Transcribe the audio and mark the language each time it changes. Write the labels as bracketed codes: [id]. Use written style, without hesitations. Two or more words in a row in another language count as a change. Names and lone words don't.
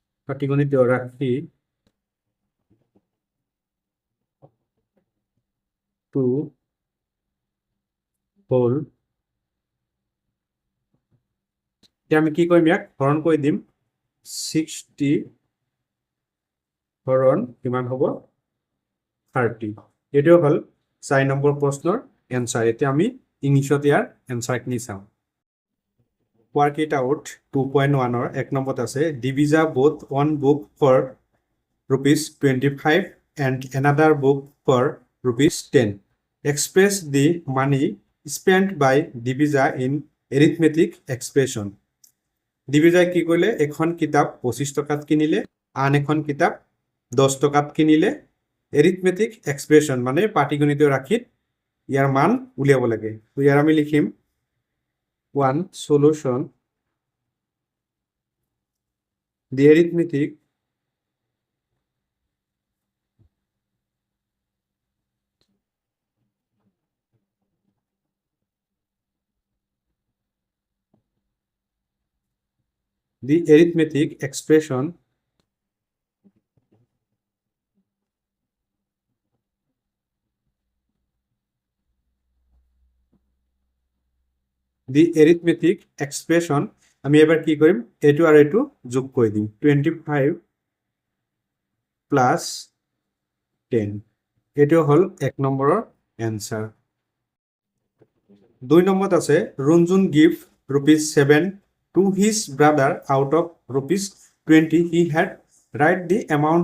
[as] পাটিগণিতীয় রাশি টু হোল এতিয়া আমি কি কৰিম ইয়াক হৰণ কৰি দিম 60 হৰণ কিমান হ'ব 30 এইটো হ'ল 4 নম্বৰ প্ৰশ্নৰ এনসাৰ এতিয়া আমি ইংলিছত ইয়াৰ এনসাৰখিনি চাওঁ [en] work it out 2.1 or 1 [as] নম্বৰত আছে divisa both [en] one book for rupees 25 and another book for rupees 10 express the money spent by divisa in arithmetic expression divisa কি [as] কৰিলে এখন কিতাপ 25 টকাত কিনিলে আন এখন কিতাপ 10 টকাত কিনিলে [en] arithmetic expression [as] মানে পাটিগণিতীয় ৰাশিত ইয়াৰ মান উলিয়াব লাগে তো ইয়াৰ আমি লিখিম [en] one solution the arithmetic expression the arithmetic expression [as] আমি এবাৰ কি কৰিম এটো আৰু এটো যোগ কৰি দিম 25 প্লাস 10 এটো হল 1 নম্বৰৰ এনসাৰ 2 নম্বৰত [en] আছে Runjun give rupees 7 to his brother out of rupees 20 he had write the amount